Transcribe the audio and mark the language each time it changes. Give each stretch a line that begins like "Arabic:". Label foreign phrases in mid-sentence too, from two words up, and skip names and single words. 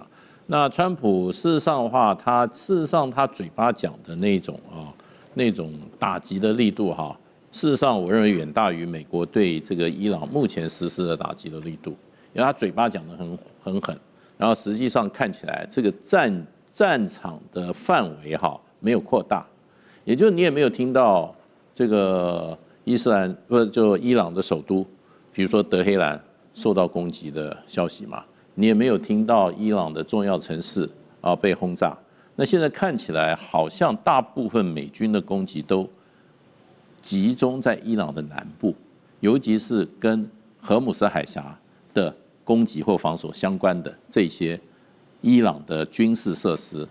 Chinese: 那川普事實上的話，他嘴巴講的那種打擊的力度哈，事實上我認為遠大於美國對這個伊朗目前實施的打擊的力度，因為他嘴巴講得很狠，然後實際上看起來這個戰場的範圍哈沒有擴大，也就是你也沒有聽到這個伊朗的首都，比如說德黑蘭受到攻擊的消息嘛，你也沒有聽到伊朗的重要城市被轟炸。那現在看起來好像大部分美軍的攻擊都集中在伊朗的南部，尤其是跟荷姆斯海峽的攻擊或防守相關的這些伊朗的軍事設施。